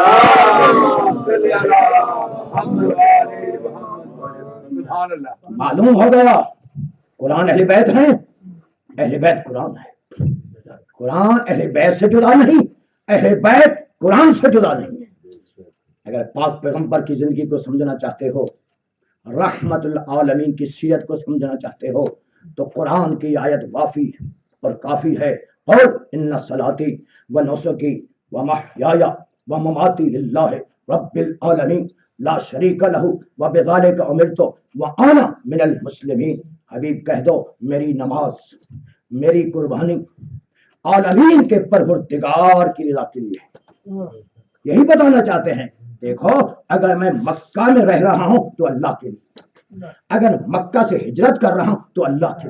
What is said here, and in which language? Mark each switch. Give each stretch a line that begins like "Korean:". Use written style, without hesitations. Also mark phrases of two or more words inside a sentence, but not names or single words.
Urdu: معلوم ہو گیا قرآن اہل بیت ہیں، اہل بیت قرآن ہے، قرآن اہل بیت سے جدا نہیں، اہل بیت قرآن سے جدا نہیں ہے۔ اگر پاک پیغمبر کی زندگی کو سمجھنا چاہتے ہو، رحمت العالمین کی سیرت کو سمجھنا چاہتے ہو، تو قرآن کی آیت وافی اور کافی ہے، اور
Arabic: ان صلاتی و نسکی و محیای و مماتی للہ رب العالمین لا شریک لہ وبذالک امرت وانا من المسلمین۔
Urdu: حبیب کہہ دو میری نماز، میری قربانی عالمین کے پروردگار کی رضا کے لیے ہے۔ یہی بتانا چاہتے ہیں، دیکھو اگر میں مکہ میں رہ رہا ہوں تو اللہ کے لیے، اگر مکہ سے ہجرت کر رہا ہوں تو اللہ کے